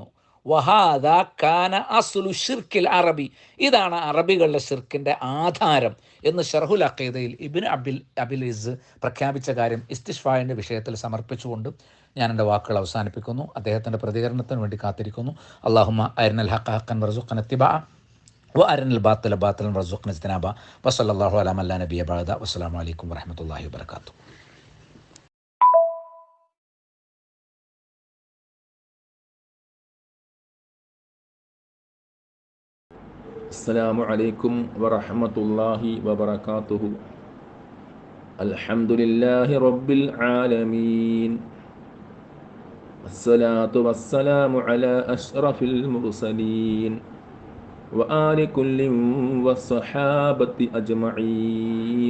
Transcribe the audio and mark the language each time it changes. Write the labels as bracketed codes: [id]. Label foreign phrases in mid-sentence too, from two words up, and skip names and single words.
[ar] وهذا كان أصل شرك العربي, [ml] ഇതാണ് അറബികളുടെ ഷിർക്കിൻ്റെ ആധാരം എന്ന് ഷർഹുൽ അഖീദയിൽ ഇബ്നു അബിൽ ഇസ് പ്രഖ്യാപിച്ച കാര്യം ഇസ്തിഷ്ഫായിൻ്റെ വിഷയത്തിൽ സമർപ്പിച്ചുകൊണ്ട് ഞാൻ എൻ്റെ വാക്കുകൾ അവസാനിപ്പിക്കുന്നു. അദ്ദേഹത്തിൻ്റെ പ്രതികരണത്തിന് വേണ്ടി കാത്തിരിക്കുന്നു. [ar] اللهم أرنا الحق حقا وارزقنا اتباعه وأرنا الباطل باطلا وارزقنا اجتنابه. وصلى الله على من لا نبي بعده. والسلام عليكم ورحمة الله وبركاته. السلام عليكم ورحمة الله وبركاته. الحمد لله رب العالمين، الصلاة والسلام على أشرف المرسلين وآل كل والصحابة أجمعين.